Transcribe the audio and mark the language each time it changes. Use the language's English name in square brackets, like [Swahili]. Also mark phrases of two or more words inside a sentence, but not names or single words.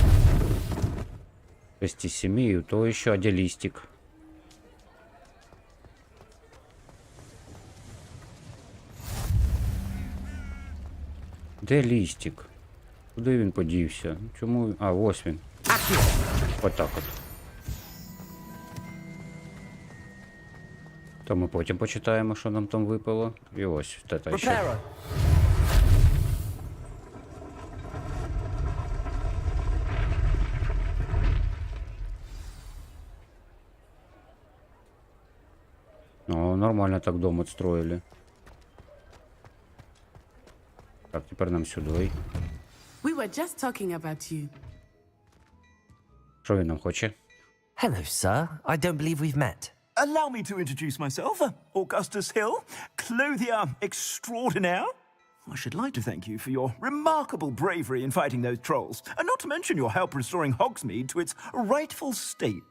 [Russian] 6 из 7, и то еще один листик. [Ukrainian] Де листик? Куди він подівся? Чому? А, ось він. Отак от. То ми потім почитаємо, що нам там випало. І ось це ще. [Russian] О, нормально так дом отстроили. Так, теперь нам сюди. [English] We were just talking about you. [Ukrainian] Що він нам хоче? [English] Hello, sir. I don't believe we've met. Allow me to introduce myself, Augustus Hill, clothier extraordinaire. I should like to thank you for your remarkable bravery in fighting those trolls, and not to mention your help restoring Hogsmeade to its rightful state.